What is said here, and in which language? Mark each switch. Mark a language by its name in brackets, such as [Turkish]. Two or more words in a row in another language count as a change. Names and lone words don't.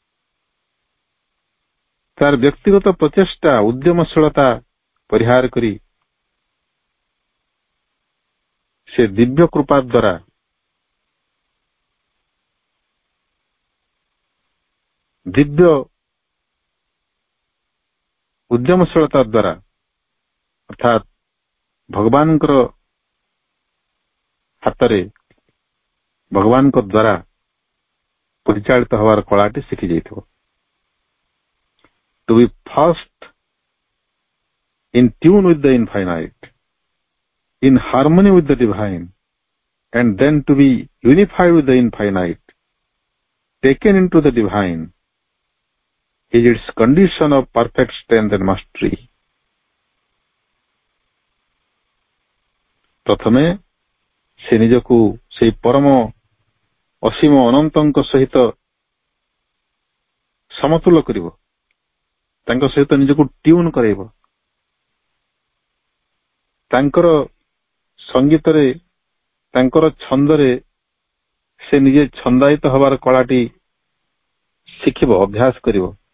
[Odia] ତାର ବ୍ୟକ୍ତିଗତ ପ୍ରଚେଷ୍ଟା ଉଦ୍ୟମଶୀଳତା ପରିହାର କରି ସେ ଦିବ୍ୟ କୃପା ଦ୍ୱାରା ଦିବ୍ୟ ଉଦ୍ୟମଶୀଳତା ଦ୍ୱାରା ଅର୍ଥାତ୍ ଭଗବାନଙ୍କର ହାତରେ ଭଗବାନଙ୍କ ଦ୍ୱାରା ପରିଚାଳିତ ହେବାର କଳାଟି ଶିଖି ଯାଇଥିବ। [English] To be first in tune with the infinite, in harmony with the divine, and then to be unified with the infinite, taken into the divine, is its condition of perfect strength and mastery. [Odia] ପ୍ରଥମେ ସେ ନିଜକୁ ସେହି ପରମ ଅସୀମ ଅନନ୍ତଙ୍କ ସହିତ ସମତୁଲ କରିବ, ତାଙ୍କ ସହିତ ନିଜକୁ ଟ୍ୟୁନ୍ କରାଇବ, ତାଙ୍କର ସଙ୍ଗୀତରେ ତାଙ୍କର ଛନ୍ଦରେ ସେ ନିଜେ ଛନ୍ଦାୟିତ ହେବାର କଳାଟି ଶିଖିବ, ଅଭ୍ୟାସ କରିବ।